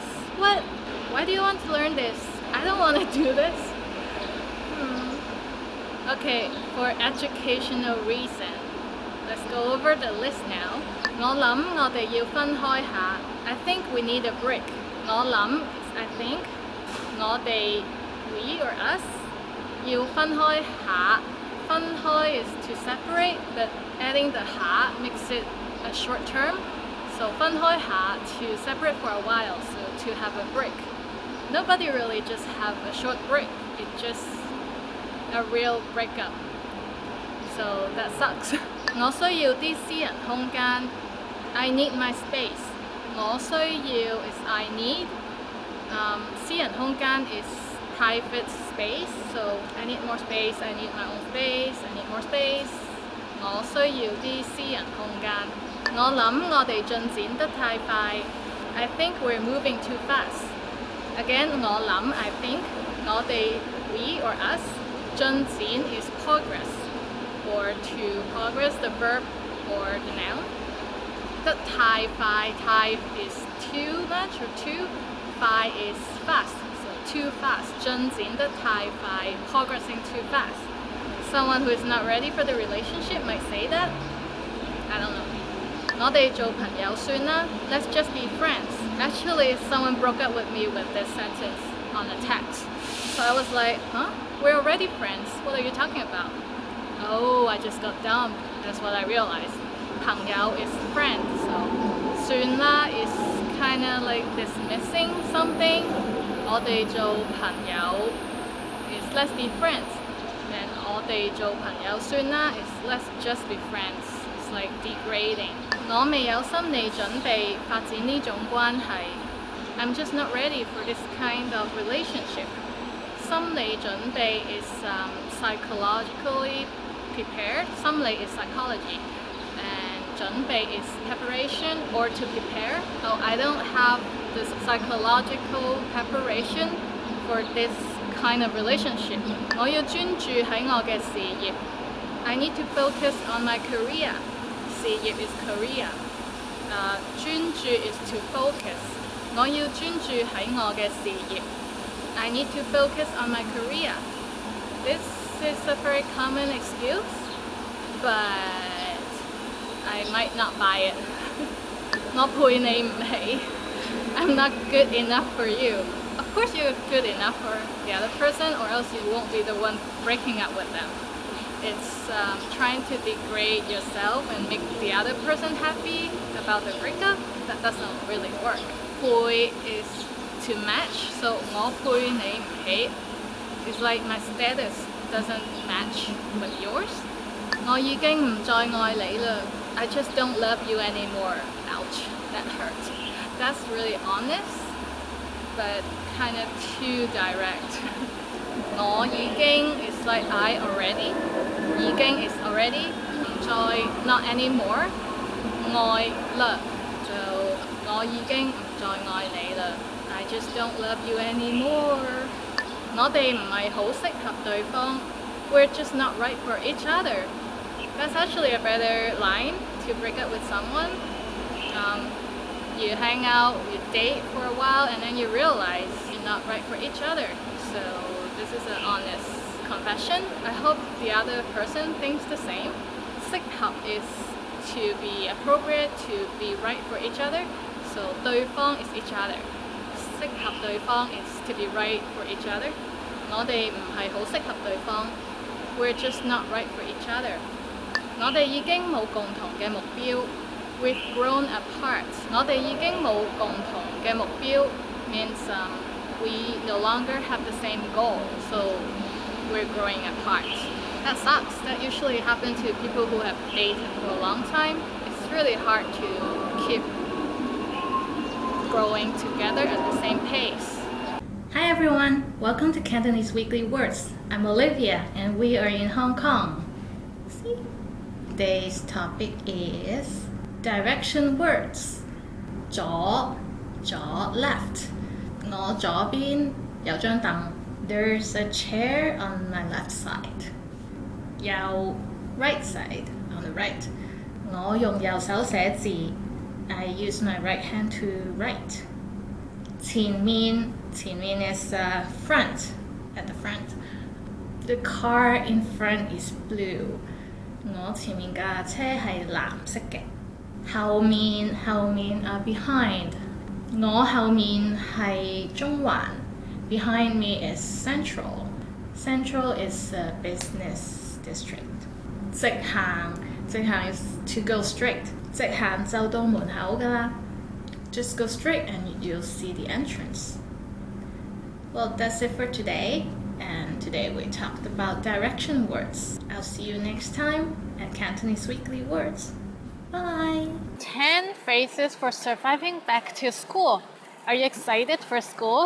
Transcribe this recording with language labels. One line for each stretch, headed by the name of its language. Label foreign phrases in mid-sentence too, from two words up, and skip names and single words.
English: What? Why do you want to learn this? I don't want to do this. Okay, for educational reason. Let's go over the list now.
Cantonese: 我諗我哋要分開下.
English: I think we need a break.
Cantonese: 我諗
English: is I think. 我哋 we or us
Cantonese: 要分開下.
English: 分開 is to separate, but adding the 下 makes it a short term. So
Cantonese: 分開下
English: to separate for a while, so to have a break. Nobody really just have a short break. It's just a real breakup. So that sucks.
Cantonese: 我需要啲私人空間.
English: I need my space.
Cantonese: 我需要
English: is I need.
Cantonese: 私人空間
English: is private space. So I need more space. I need my own space. I need more space.
Cantonese: 我需要啲私人空間. 我諗我哋進展得太快.
English: I think we're moving too fast. Again,
Cantonese: 我諗
English: I think. 我哋 we or us. 進展 is progress. Or to progress the verb or the noun.
Cantonese: 得太快
English: 太 is too much or too. 快 is fast. So too fast.
Cantonese: 進展得太快
English: progressing too fast. Someone who is not ready for the relationship might say that. I don't know.
Cantonese: 我哋做朋友算啦.
English: Let's just be friends. Actually, someone broke up with me with this sentence on a text. So I was like, huh? We're already friends. What are you talking about? Oh, I just got dumped. That's what I realized. 朋友 is friend. So
Cantonese: 算啦
English: is kind of like dismissing something.
Cantonese: 我哋做朋友
English: is let's be friends. And
Cantonese: 我哋做朋友算啦
English: is let's just be friends. It's like degrading.
Cantonese: 我未有心理準備發展呢種關係.
English: I'm just not ready for this kind of relationship.
Cantonese: 心理準備
English: is psychologically prepared. 心理 is psychology. And 準備 is preparation or to prepare. So I don't have this psychological preparation for this kind of relationship.
Cantonese: 我要專注喺我嘅事業.
English: I need to focus on my career. 事業 is career. 專注 is to focus.
Cantonese: 我要專注喺我嘅事業.
English: I need to focus on my career. This is a very common excuse, but I might not buy it.
Cantonese: 我配你唔起.
English: I'm not good enough for you. Of course you're good enough for the other person, or else you won't be the one breaking up with them. It's trying to degrade yourself and make the other person happy about the breakup. That doesn't really work. 配 is to match, so
Cantonese: 我配你唔起
English: is like my status doesn't match with yours.
Cantonese: 我已經唔再愛你啦.
English: I just don't love you anymore. Ouch, that hurt. That's really honest, but kind of too direct.
Cantonese: 我已經
English: is like I already. 已經 is already.
Cantonese: 唔再
English: not anymore. 愛 love
Cantonese: 就我已經唔再愛你啦
English: I just don't love you anymore
Cantonese: 我哋唔係好適合對方
English: We're just not right for each other That's actually a better line to break up with someone You hang out, you date for a while and then you realize you're not right for each other So this is an honest confession I hope the other person thinks the same 適合 is to be appropriate, to be right for each other. So 對方 is each other.
Cantonese: 適合對方
English: is to be right for each other.
Cantonese: 我哋唔係好適合對方
English: We're just not right for each other.
Cantonese: 我哋已經冇共同嘅目標
English: We've grown apart.
Cantonese: 我哋已經冇共同嘅目標
English: means we no longer have the same goal. So we're growing apart. That sucks. That usually happens to people who have dated for a long time. It's really hard to keep growing together at the same pace. Hi everyone, welcome to Cantonese Weekly Words. I'm Olivia and we are in Hong Kong. See? Today's topic is direction words. 左 left.
Cantonese: 我左邊有張凳
English: There's a chair on my left side. 右 right side on the right
Cantonese: 我用右手寫字
English: I use my right hand to write 前面 is front at the front The car in front is blue
Cantonese: 我前面架車係藍色嘅後面
English: behind
Cantonese: 我後面係中環
English: Behind me is Central is a business district 直行 is to go straight
Cantonese: 直行就到門口㗎啦
English: Just go straight and you'll see the entrance Well, that's it for today and today we talked about direction words I'll see you next time at Cantonese Weekly Words Bye 10 phrases for surviving back to school Are you excited for school?